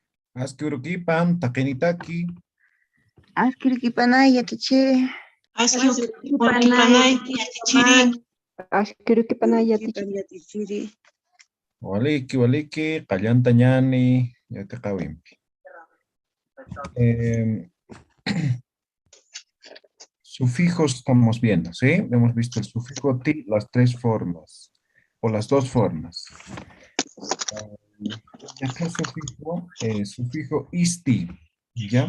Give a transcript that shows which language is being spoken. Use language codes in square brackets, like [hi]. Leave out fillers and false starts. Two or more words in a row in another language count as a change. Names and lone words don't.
[ay] Askurukipan, takenitaki. Ashkirikipanaya tichiri. Ashkipanay tichiri. Ashkirikipanaya tichiri. Waliki, qallantañani, yatikawimpi. [es] Sufijos estamos viendo, ¿sí? Hemos visto el sufijo ti, las tres formas, o las dos formas. Y acá sufijo isti, ¿ya?